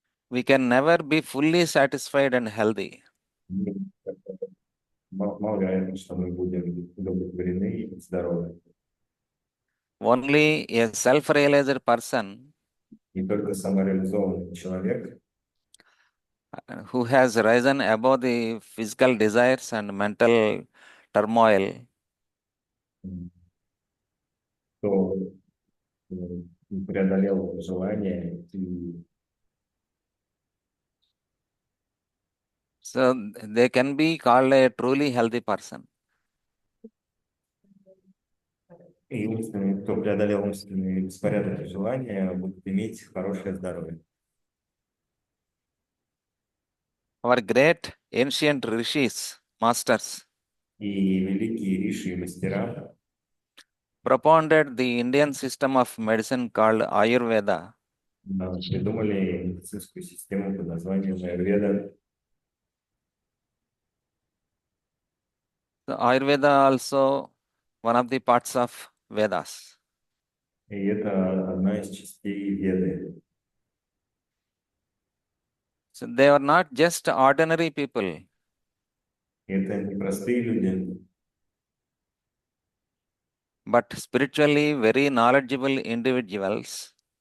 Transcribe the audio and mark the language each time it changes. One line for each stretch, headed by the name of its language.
English: we can never be fully satisfied and healthy.
Russian: И маловероятно, что мы будем удовлетворены и здоровы.
English: Only a self realized person
Russian: И только самореализованный человек,
English: who has risen above the physical desires and mental turmoil
Russian: кто преодолел желание
English: so they can be called a truly healthy person.
Russian: и умственный, кто преодолел умственный беспорядок и желания, будет иметь хорошее здоровье.
English: Our great ancient rishis, masters,
Russian: И великие риши и мастера
English: propounded the Indian system of medicine called Ayurveda.
Russian: придумали медицинскую систему под названием Аюрведа.
English: So Ayurveda also one of the parts of Vedas.
Russian: И это одна из частей Веды.
English: So they were not just ordinary people.
Russian: Это не простые люди,
English: But spiritually very knowledgeable individuals